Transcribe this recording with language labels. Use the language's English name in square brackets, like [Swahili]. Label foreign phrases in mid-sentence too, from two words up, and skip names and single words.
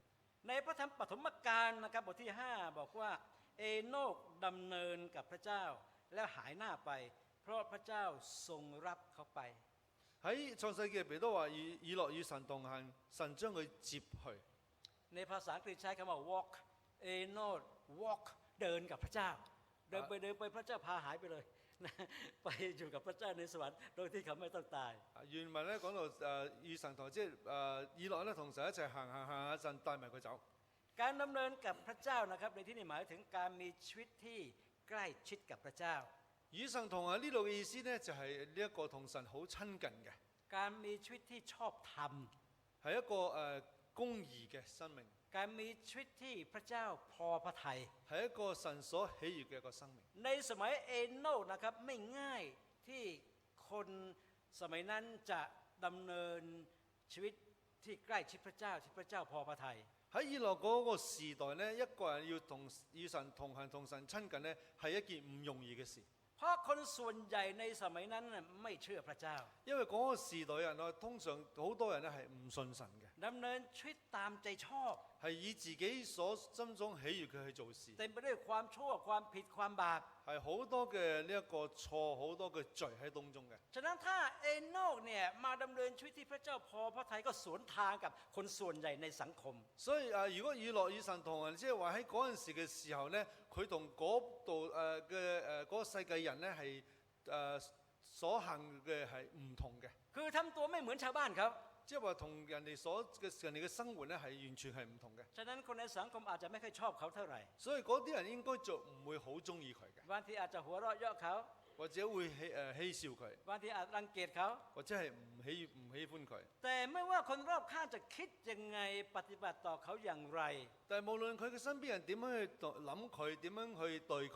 [Thai] ในพระธรรมปฐมกาลนะครับบทที่5บอกว่าเอโนกดำเนินกับพระเจ้าแล้วหายหน้าไปเพราะพระเจ้าทรงรับเขาไป [Cantonese] 喺創世記入邊都話以諾與神同行，神將佢接去。 [Thai] ในภาษาอังกฤษใช้คำว่า walk เอโนก walk เดินกับพระเจ้าเดินไปพระเจ้าพาหายไปเลยไปอยู่กับพระเจ้าในสวรรค์โดยที่เขาไม่ต้องตาย [Cantonese] 原文咧講到與神同即係以諾咧同神一齊行下，神帶埋佢走。 [Thai] การดำเนินกับพระเจ้านะครับในที่นี้หมายถึงการมีชีวิตที่ใกล้ชิดกับพระเจ้า [Cantonese] 與神同行呢度嘅意思呢，就係呢一個同神好親近嘅， [Thai] การมีชีวิตที่ชอบธรรม [Cantonese] 係一個公義嘅生命， [Thai] การมีชีวิตที่พระเจ้าพอพระทัย [Cantonese] 係一個神所喜悅嘅一個生命。 [Thai] ในสมัยเอโนกนะครับไม่ง่ายที่คนสมัยนั้นจะดำเนินชีวิตที่ใกล้ชิดพระเจ้าที่พระเจ้าพอพระทัย [Cantonese] 喺以諾嗰個時代呢，一個人要與神同行同神親近呢，係一件唔容易嘅事。 [Thai] เพราะคนส่วนใหญ่ในสมัยนั้นไม่เชื่อพระเจ้า [Cantonese] 因為嗰個時代人啊，通常好多人咧係唔信神嘅， [Thai] ดำเนินชีวิตตามใจชอบ [Cantonese] 係以自己所心中喜悅佢去做事， [Thai] เต็มไปด้วยความชั่วความผิดความบาป [Cantonese] 係好多嘅呢一個錯，好多嘅罪喺當中嘅。 [Thai] ฉะนั้นถ้าเอโนกเนี่ยมาดำเนินชีวิตที่พระเจ้าพอพระทัยก็สวนทางกับคนส่วนใหญ่ในสังคม [Cantonese] 所以如果以諾與神同行，即係話喺嗰陣時嘅時候呢，佢同嗰度嘅嗰個世界人呢係所行嘅係唔同嘅， [Thai] คือทำตัวไม่เหมือนชาวบ้านเขา [Cantonese] 即係話同人哋嘅生活呢係完全係唔同嘅。 [Thai] ฉะนั้นคนในสังคมอาจจะไม่ค่อยชอบเขาเท่าไหร่ [Cantonese] 所以嗰啲人應該就唔會好中意佢嘅， [Thai] บางทีอาจจะหัวเราะเยาะเขา [Cantonese] 或者會嬉笑佢， [Thai] บางทีอาจรังเกียจเขา [Cantonese] 或者係唔喜歡佢。 [Thai] แต่ไม่ว่าคนรอบข้างจะคิดยังไงปฏิบัติต่อเขาอย่างไร [Cantonese] 但係無論佢嘅身邊人點樣去諗佢，點樣去對佢，